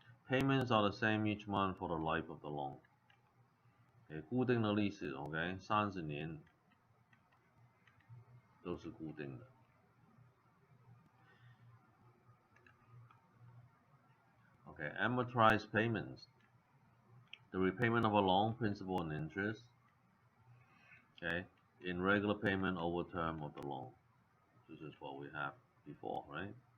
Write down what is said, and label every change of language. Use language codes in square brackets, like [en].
[en] Payments are the same each month for the life of the loan. [zh] OK， 固定的利息 ，OK， 30年都是固定的。 [en] Okay, amortized payments. The repayment of a loan, principal and interest. Okay, in regular payment over term of the loan. This is what we have before, right?